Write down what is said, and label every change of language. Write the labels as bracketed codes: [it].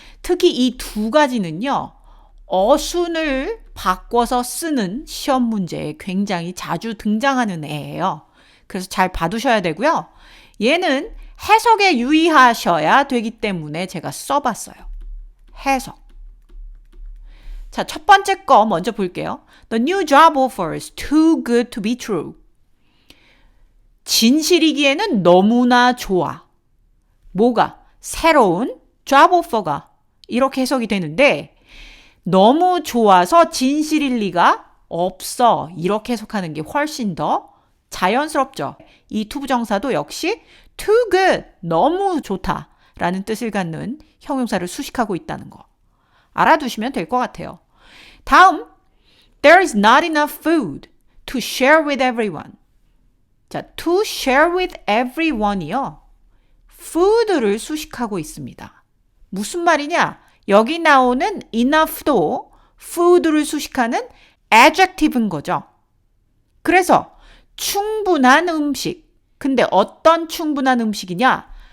[ko] 특히 이 두 가지는요, 어순을 바꿔서 쓰는 시험 문제에 굉장히 자주 등장하는 애예요. 그래서 잘 봐두셔야 되고요. 얘는 해석에 유의하셔야 되기 때문에 제가 써봤어요. 해석. 자, 첫 번째 거 먼저 볼게요. [en] The new job offer is too good to be true. [ko] 진실이기에는 너무나 좋아. 뭐가? 새로운 job offer가 이렇게 해석이 되는데 너무 좋아서 진실일 리가 없어. 이렇게 해석하는 게 훨씬 더 자연스럽죠. 이 투부정사도 역시 too good, 너무 좋다 라는 뜻을 갖는 형용사를 수식하고 있다는 거 알아두시면 될 것 같아요. [en] 다음, there is not enough food to share with everyone. [ko] 자, [en] to share with everyone [ko] 이요. food를 수식하고 있습니다. 무슨 말이냐? 여기 나오는 enough도 food를 수식하는 adjective인 거죠. 그래서 충분한 음식. 근데 어떤 충분한 음식이냐?